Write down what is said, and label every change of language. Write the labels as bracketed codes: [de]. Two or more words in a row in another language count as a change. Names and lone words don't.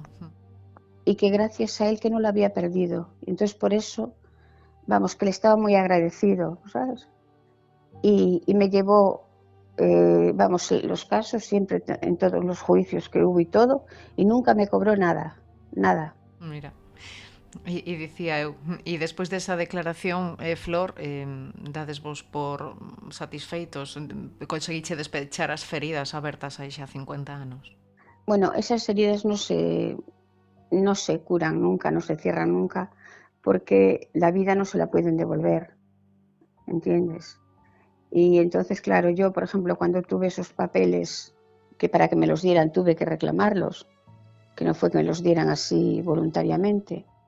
[es] Y que gracias a él que no lo había perdido. Entonces por eso, vamos, que le estaba muy agradecido, ¿sabes? Y me llevó, vamos, los casos siempre en todos los juicios que hubo y todo, y nunca me cobró nada, nada. Mira. [gl] E dicía eu, e despois desa declaración, Flor, dades vos por satisfeitos, conseguiche despechar as feridas abertas aí xa 50 anos? [es] Bueno, esas heridas no se curan nunca, no se cierran nunca, porque la vida no se la pueden devolver, ¿entiendes? Y entonces, claro, yo, por ejemplo, cuando tuve esos papeles, que para que me los dieran tuve que reclamarlos, que no fue que me los dieran así voluntariamente.